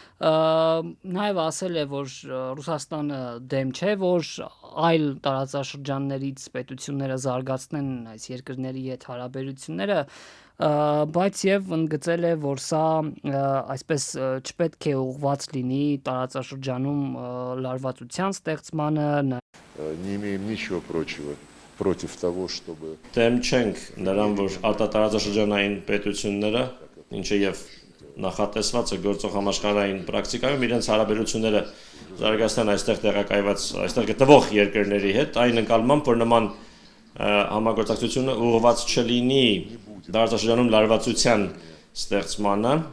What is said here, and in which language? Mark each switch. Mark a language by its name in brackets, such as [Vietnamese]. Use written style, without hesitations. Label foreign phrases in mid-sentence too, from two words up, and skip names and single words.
[Armenian] նաև ասել է, որ Ռուսաստանը դեմ չէ, որ այլ տարածաշրջաններից պետությունները զարգացնեն այս երկրների հետ հարաբերությունները, բայց եւ ընդգծել է, որ սա այսպես չպետք է ուղղված լինի տարածաշրջանում լարվածության ստեղծմանը։ [Russian] Не имеем ничего против того, чтобы [Armenian] Դեմ չենք նրան, որ արտատարածաշրջանային պետությունները, ինչը եւ նախատեսված է գործող համաշխարհային պրակտիկայում իրենց հարաբերությունները զարգացնեն այստեղ տեղակայված, այստեղ գտնվող երկրների հետ, այն ընկալմամբ, որ նման համագործակցությունը ուղղված չլինի տարածաշրջանում լարվածության ստեղծմանը